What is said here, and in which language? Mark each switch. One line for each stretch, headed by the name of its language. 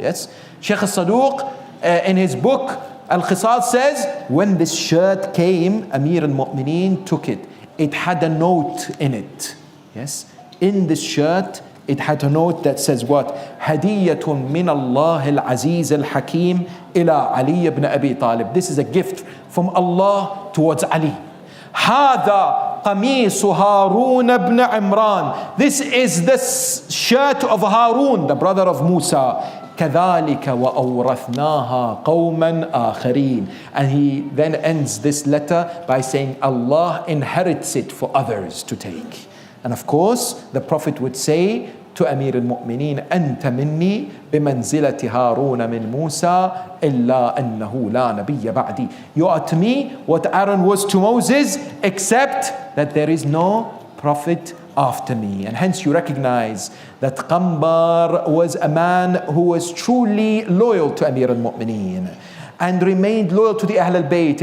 English: Yes, Sheikh al-Saduq in his book Al-Khisal says, when this shirt came, Amir al-Mu'mineen took it. It had a note in it. Yes, in this shirt it had a note that says what?
Arabic: Hadiyatun min Allah al-Aziz al-Hakim ila Ali ibn Abi Talib.
English: This is a gift from Allah towards Ali.
Arabic: هذا قميص هارون ابن عمران.
English: This is the shirt of Harun, the brother of Musa.
Arabic: كذلك وأورثناها قوما آخرين.
English: And he then ends this letter by saying Allah inherits it for others to take. And of course the Prophet would say to Amir al-Mu'mineen,
Arabic: أنت مني بمنزلة هارون من موسى إلا أنه لا نبي بعدي.
English: You are to me what Aaron was to Moses, except that there is no prophet after me. And hence you recognize that Qanbar was a man who was truly loyal to Amir al-Mu'mineen and remained loyal to the Ahl al-Bayt.